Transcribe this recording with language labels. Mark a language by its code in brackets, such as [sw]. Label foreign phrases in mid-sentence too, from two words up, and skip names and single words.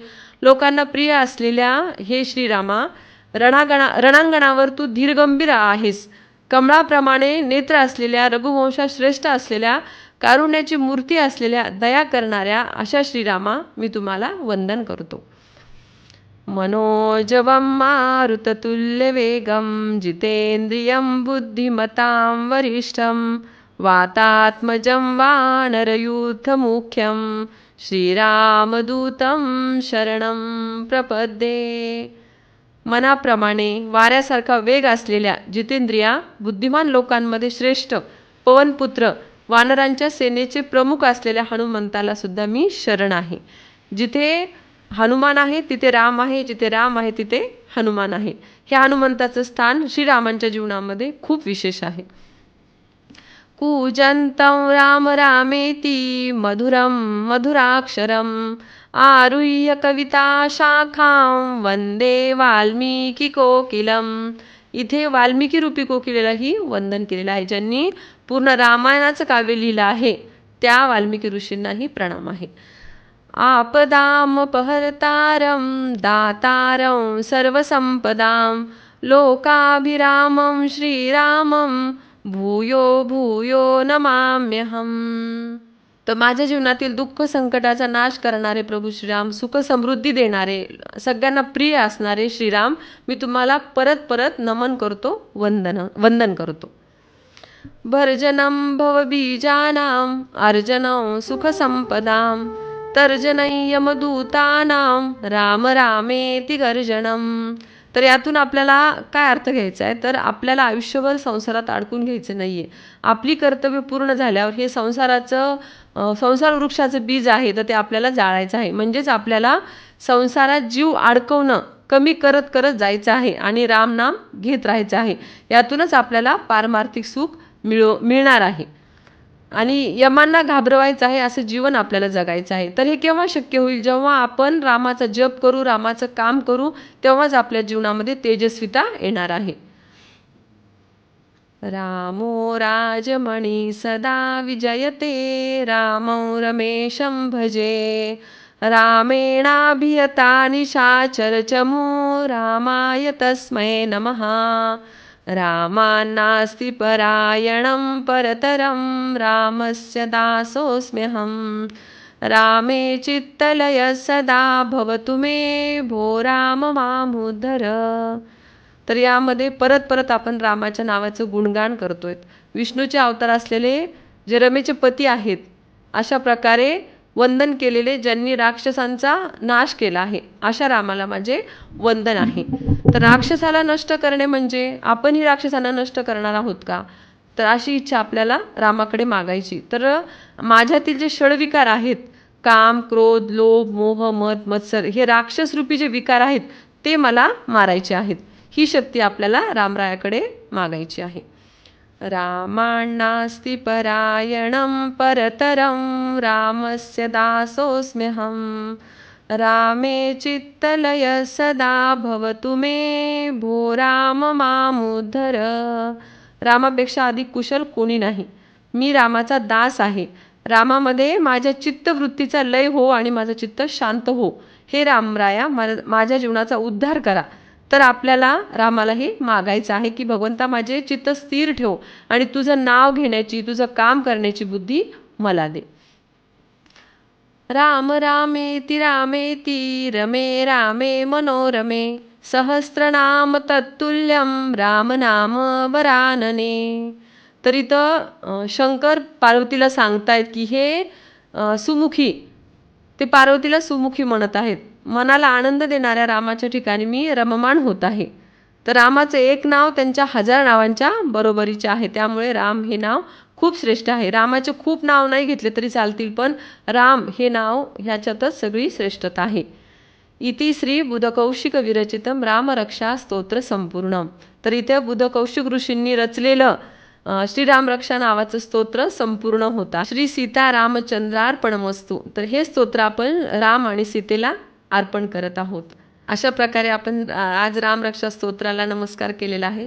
[mr] लोकांना प्रिय असलेल्या हे श्रीरामा, रणांगणावर तू धीरगंभीर आहेस. कमळाप्रमाणे नेत्र असलेल्या, रघुवंशा श्रेष्ठ असलेल्या, कारुण्याची मूर्ती असलेल्या, दया करणाऱ्या अशा श्रीरामा मी तुम्हाला वंदन करतो. [sa] मनोजवं मारुततुल्यवेगं जितेंद्रियं बुद्धिमतां वरिष्ठं वातात्मजं वानरयूथमुख्यं श्रीरामदूतं शरणं प्रपद्ये. [mr] मनाप्रमाणे वाऱ्यासारखा वेग असलेल्या जितेंद्रिया बुद्धिमान लोकांमध्ये श्रेष्ठ पवनपुत्र वानरांच्या सेनेचे प्रमुख असलेल्या हनुमंताला सुद्धा मी शरण आहे. जिथे हनुमान आहे तिथे राम आहे, जिथे राम आहे तिथे हनुमान आहे. हे हनुमंताचं स्थान श्रीरामांच्या जीवनामध्ये खूप विशेष आहे. [sa] कूजन्तं राम रामेति मधुरं मधुराक्षरम् आरुह्य कविता शाखां वंदे वाल्मिकी कोकिलम. [mr] इथे वाल्मिकी रूपी कोकिलेलाही वंदन केलेलं आहे. ज्यांनी पूर्ण रामायणाचं काव्य लिहिलं आहे त्या वाल्मिकी ऋषींनाही प्रणाम आहे. [sa] आपदामपहर्तारं दातारं सर्वसंपदां लोकाभिरामं श्रीरामं भूयो भूयो नमाम्यहम्. [mr] तर माझ्या जीवनातील दुःख संकटाचा नाश करणारे प्रभू श्रीराम, सुख समृद्धी देणारे, सगळ्यांना प्रिय असणारे श्रीराम, मी तुम्हाला परत परत नमन करतो, वंदन करतो. [sa] भर्जनं भवबीजानां अर्जनं सुखसंपदां तर्जनय्यमदूतानां राम रामेति गर्जनम्. [mr] तर यातून आपल्याला काय अर्थ घ्यायचा आहे, तर आपल्याला आयुष्यभर संसारात अडकून घ्यायचं नाही आहे. आपली कर्तव्य पूर्ण झाल्यावर हे संसार वृक्षाचं बीज आहे तर ते आपल्याला जाळायचं आहे. म्हणजेच आपल्याला संसारात जीव अडकवणं कमी करत करत जायचं आहे आणि रामनाम घेत राहायचं आहे. यातूनच आपल्याला पारमार्थिक सुख मिळणार आहे आणि यमांना घाबरवायचं आहे असं जीवन आपल्याला जगायचं आहे. तर हे केव्हा शक्य होईल, जेव्हा आपण रामाचा जप करू, रामाचं काम करू, तेव्हाच आपल्या जीवनामध्ये तेजस्विता येणार आहे. [sa] रामो राजमणी सदा विजयते रामो रमेशं भजे रामेणाभियता निशाचरचमू रामाय तस्मै नमः. रामान्नास्ति परायणं परतरं रामस्य दासोऽस्म्यहं रामे चित्तलय सदा भवतु मे भो राम मामुद्धर. [mr] तर यामध्ये परत परत आपण रामाच्या नावाचं गुणगान करतोय. विष्णूचे अवतार असलेले जे रमेचे पती आहेत अशा प्रकारे वंदन केलेले, ज्यांनी राक्षसांचा नाश केला आहे, अशा रामाला माझे वंदन आहे. तर राक्षसाला नष्ट करणे म्हणजे आपणही राक्षसांना नष्ट करणार आहोत का, तर अशी इच्छा आपल्याला रामाकडे मागायची. तर माझ्यातील जे षडविकार आहेत, काम क्रोध लोभ मोह मद मत्सर, हे राक्षस रूपी जे विकार आहेत ते मला मारायचे आहेत. ही शक्ती आपल्याला रामरायाकडे मागायची आहे. [sa] रामान्नास्ति परायणं परतरं रामस्य दासोऽस्म्यहं रामे चित्तलय सदा भवतु मे भो राम मामुद्धर. [mr] रामापेक्षा अधिक कुशल कोणी नाही. मी रामाचा दास आहे. रामामध्ये माझ्या चित्तवृत्तीचा लय हो आणि माझं चित्त शांत हो. हे रामराया माझ्या जीवनाचा उद्धार करा. तर आपल्याला रामालाही मागायचं आहे की भगवंता माझे चित्त स्थिर ठेव आणि तुझं नाव घेण्याची, तुझं काम करण्याची बुद्धी मला दे. [sa] राम रामेति रामेति रमे रामे मनोरमे सहस्रनाम तत्तुल्यं रामनाम वरानने. [mr] तर इथं शंकर पार्वतीला सांगतायत की हे सुमुखी, ते पार्वतीला सुमुखी म्हणत आहेत. मनाला आनंद देणाऱ्या रामाच्या ठिकाणी मी रममाण होत आहे. तर रामाचं एक नाव त्यांच्या 1000 नावांच्या बरोबरीचे आहे. त्यामुळे राम हे नाव खूप श्रेष्ठ आहे. रामाचे खूप नाव नाही घेतले तरी चालतील, पण राम हे नाव ह्याच्यातच सगळी श्रेष्ठता आहे. [sa] इति श्री बुधकौशिक विरचितम रामरक्षा स्तोत्र संपूर्णम. [mr] तर इथे बुधकौशिक ऋषींनी रचलेलं श्रीराम रक्षा नावाचं स्तोत्र संपूर्ण होता. [sa] श्री सीता रामचंद्रार्पणमस्तु. [mr] तर हे स्तोत्र आपण राम आणि सीतेला अर्पण करत आहोत. अशा प्रकारे आपण आज रामरक्षा स्तोत्राला नमस्कार केलेला आहे.